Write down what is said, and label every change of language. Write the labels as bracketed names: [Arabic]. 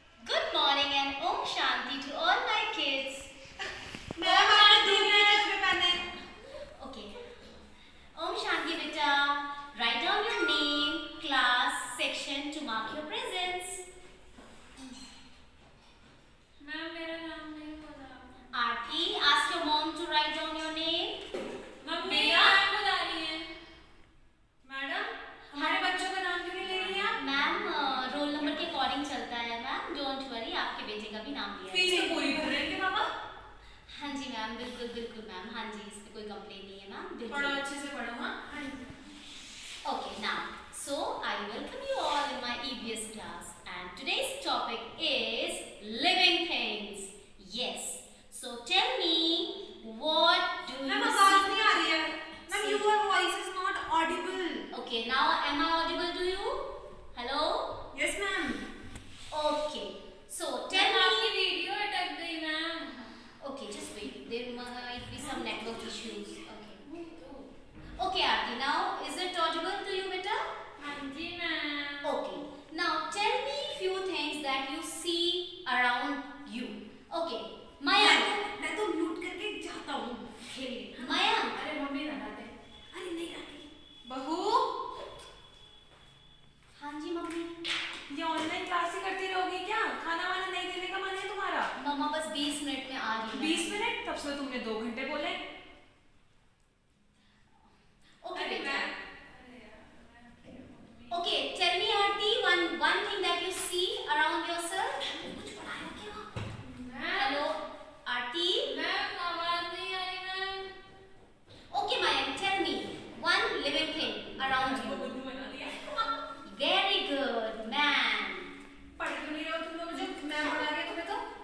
[English] Good morning and Om Shanti to all my kids. [Hindi] Ma'am आपने दूध के चश्मे पहने। [English] Okay. Om Shanti beta. Write down your name, class, section to mark your presence. [Hindi] Ma'am मेरा नाम नहीं पता। [English] Aarti, ask your mom to write down your name. [Hindi] Mummy भैया? मैम बुला रही है। मैडम, हमारे बच्चों का नाम क्यों नहीं ले रही आप? मैम रोल नंबर के अकॉर्डिंग चलता है मैम, [English] don't worry, [Hindi] आपके बेटे का भी नाम लिया है। फीस तो पूरी भर रहे थे पापा। हाँ जी मैम, बिल्कुल बिल्कुल मैम, हाँ जी, इस पे कोई कंप्लेन नहीं है मैम, पढ़ो बिल्कुल। अच्छे से पढ़ो। हाँ [English] Okay, now, so I welcome you all in my EVS class, and today's topic is living things. Yes, so tell me, what do [Hindi] ma'am [English] you [Hindi] आवाज [English] see? [Hindi] नहीं आ रही है। [English] Ma'am your voice is not audible. Okay, now am I audible to you? Hello? Yes ma'am. Okay, so tell [Hindi] ma'am [English] me. [Hindi] आपकी video अटक गई ma'am. [English] Okay, just wait. There might be some network issues. Okay. Okay, Aarti. Now, is it audible to you, beta? [Hindi] हाँ जी ma'am. [English] Okay. Now, tell me few things that you see around you. Okay. Mayank. [Hindi] मैं तो mute करके जाता हूँ खेलने। [English] Mayank. [Hindi] अरे mummy लगा दे। अरे नहीं आती। बहू, हाँ जी मम्मी। ये ऑनलाइन क्लास ही करती रहोगी क्या? खाना वाना नहीं देने का मन है तुम्हारा? मम्मा बस 20 मिनट में आ रही हूँ। 20 मिनट? तब से तुमने 2 घंटे बोले। [English] Okay, [Hindi] अरे [English] beta. [Hindi] Ma'am. [English] Okay, tell me Aarti, one thing that you see around yourself. [Hindi] कुछ पढ़ाया क्या? Ma'am [English] Hello, Aarti. [Hindi] मैम आवाज नहीं आ रही ma'am. [English] Okay, Mayank, tell me one living thing around you. [Hindi] बुद्धू बना दिया। [English] Very good, man. [Hindi] पढ़ क्यों नहीं रहे हो तुम लोग? जो मैं पढ़ा रही हूँ तुम्हें तो